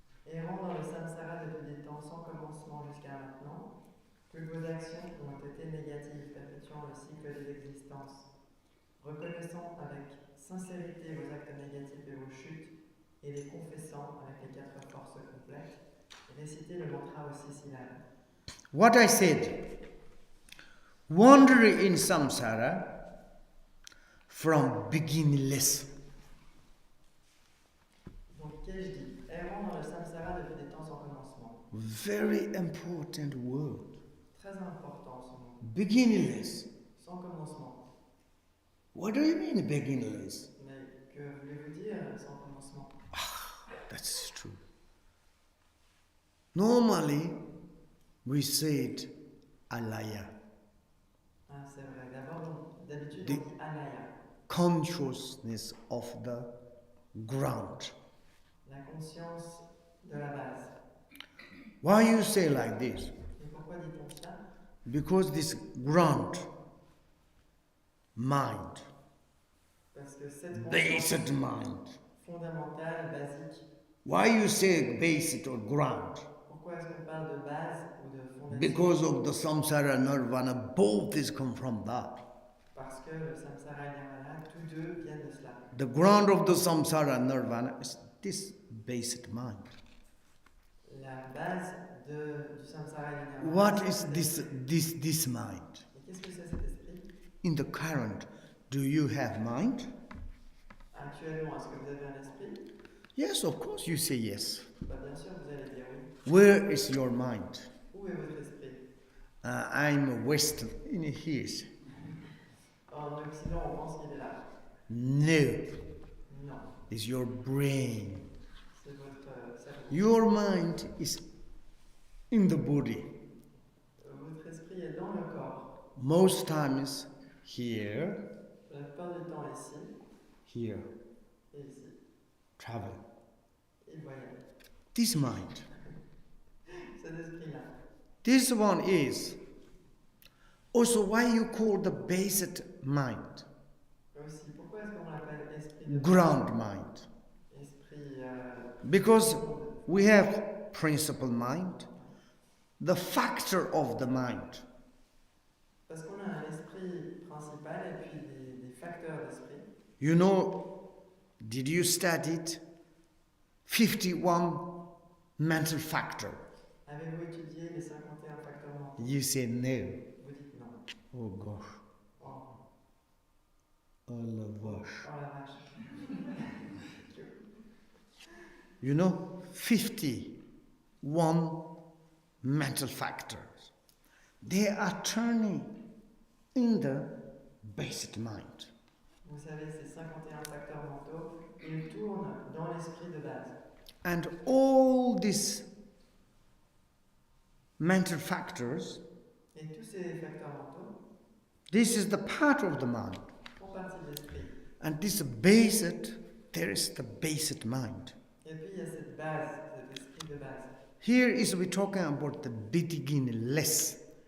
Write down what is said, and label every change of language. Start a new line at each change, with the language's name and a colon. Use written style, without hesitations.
French: Errant dans le samsara depuis des temps sans commencement jusqu'à maintenant, toutes vos actions ont été négatives, perpétuant le cycle de l'existence. Reconnaissant avec sincérité vos actes négatifs et vos chutes, et les confessant avec les quatre forces complètes, récitez le mantra aux 6 syllabes.
English: What I said, wandering in samsara from beginningless.
French: Donc, qu'ai-je dit? Errant dans le samsara depuis des temps sans commencement.
English: Very important word.
French: Très important ce mot.
English: Beginningless.
French: Sans commencement.
English: What do you mean beginningless?
French: Mais que voulez-vous dire sans commencement?
English: That's true. Normally, we say it alaya.
French: Ah, c'est vrai. D'habitude, on dit alaya.
English: Consciousness of the ground.
French: La conscience de la base.
English: Why you say like this?
French: Et pourquoi dit-on cela?
English: Because this ground, mind,
French: Parce que cette
English: basic mind.
French: Fondamentale, basique.
English: Why you say basic or ground?
French: Pourquoi est-ce qu'on parle de base ou de fondation?
English: Because of the samsara nirvana, both is come from that.
French: Parce que le samsara et nirvana, tous deux viennent de cela.
English: The ground of the samsara nirvana is this basic mind.
French: La base du samsara et du nirvana.
English: What is this mind?
French: Et qu'est-ce que c'est cet esprit?
English: In the current, do you have mind?
French: Actuellement, est-ce que vous avez un esprit?
English: Yes, of course you say yes.
French: Bah, bien sûr, vous allez dire oui.
English: Where is your mind?
French: Où est votre esprit?
English: I'm Western. In here.
French: En Occident, on pense qu'il est là.
English: No.
French: Non.
English: It's your brain.
French: C'est votre cerveau.
English: Your mind is in the body.
French: Votre esprit est dans le corps.
English: Most times here.
French: La plupart du temps ici.
English: Here.
French: Et ici.
English: Travel.
French: Il voyage.
English: This mind.
French: Cet esprit-là.
English: This one is also why you call the basic mind.
French: Aussi, pourquoi est-ce qu'on l'appelle esprit de
English: ground mind?
French: Esprit.
English: Because we have principal mind, the factor of the mind.
French: Parce qu'on a un esprit principal et puis des facteurs d'esprit.
English: You know, did you study it? 51 mental factor.
French: Avez-vous étudié les 51 facteurs mentaux?
English: You say no.
French: Vous dites non.
English: Oh gosh. Oh.
French: Oh la vache. Oh la vache.
English: You know, 51 mental factors. They are turning in the basic mind.
French: Vous savez, ces 51 facteurs mentaux, ils tournent dans l'esprit de base.
English: And all these mental factors,
French: Et tous ces facteurs mentaux
English: this is the part of the mind.
French: font partie de l'esprit.
English: And this based, there is the based mind.
French: Et puis il y a cette base, cet esprit de base.
English: Here is we talking about the beginningless.